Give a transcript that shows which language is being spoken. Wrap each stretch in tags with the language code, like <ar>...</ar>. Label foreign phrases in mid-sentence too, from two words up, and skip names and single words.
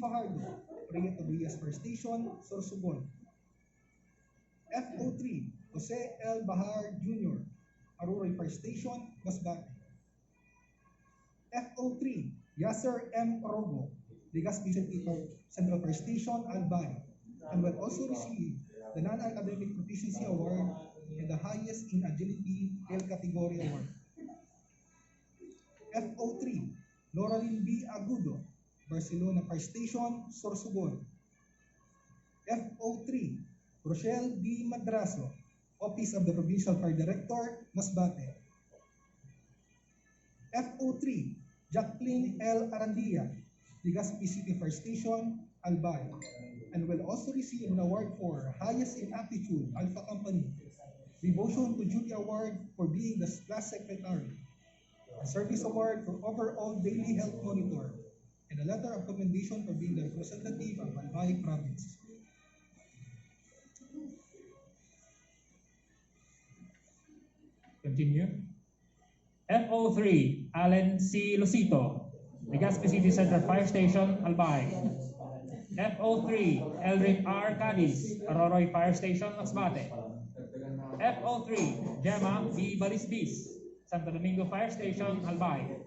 <en>Fajardo, Prieto Diaz Fire Station, Sorsogon. FO3, Jose L. Bahar Jr., Aruray Fire Station, Masbate. FO3, Yasser M. Orogo, Legazpi City Central Fire Station, Albay, and will also receive the Non-Academic Proficiency Award and the highest in Agility L Category Award. FO3, Loraline B. Agudo, Barcelona Fire Station, Sorsogon. FO3, Rochelle D. Madraso, Office of the Provincial Fire Director, Masbate. FO3, Jacqueline L. Arandia, Legazpi City Fire Station, Albay, and will also receive an award for Highest in Aptitude, Alpha Company, Devotion to Duty Award for being the class secretary, a service award for overall daily health monitor, and a letter of commendation for being the representative of Albay Province. Continue. FO3, Allen C. Lucito, Legazpi City Central Fire Station, Albay. FO3, Eldrick R. Cadiz, Aroroy Fire Station, Masbate. FO3, Gemma B. Balisbis, Santo Domingo Fire Station, Albay.</en>